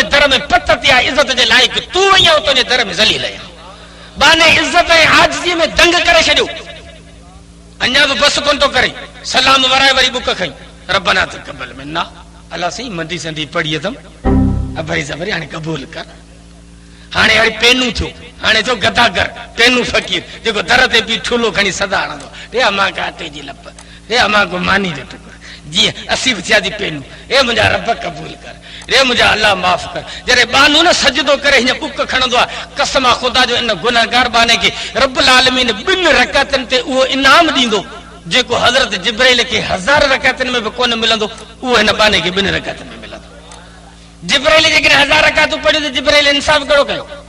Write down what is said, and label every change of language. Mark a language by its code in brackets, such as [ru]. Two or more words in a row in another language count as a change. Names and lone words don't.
[sd] दर में पत ते आहे इज़त जे लाइक़ तूं आहीं ऐं तुंहिंजे दर में ज़लील आहियां बाने इज़त ऐं आजिज़ी में दंग करे छॾियो अञा बि बस कोन थो करे सलाम वराए वरी बुक खई रब्बना [ar] تقبل منا [sd] अल्लाह सही मंदी संदी पढ़ी अथमि भाई ज़बरी हाणे क़बूल कर हाणे वरी पेनू थियो हाणे थियो गदागर पेनू फ़कीर जेको दर ते बि ठुलो खणी सदा हणंदो रे अमा का अटे जी लप रे अमा को मानी जो टुकर जीअं असीं बि थिया थी पेनू हे मुंहिंजा रब क़बूल कर रे मुंहिंजा अल्लाह माफ़ कर जॾहिं बानू न सजदो करे हीअं बुक खणंदो आहे कसम आहे ख़ुदा जो इन गुनहगार बाने खे [ar] رب العالمين [sd] 2 रकातनि ते उहो इनाम ॾींदो जेको हज़रत जिब्राइल खे 1000 रकातनि में बि कोन मिलंदो उहो हिन बाने खे 2 रकातनि में मिलंदो जिब्राइल जेकॾहिं 1000 रकातूं पढ़ियूं त जिब्राइल इंसाफ़ कहिड़ो कयो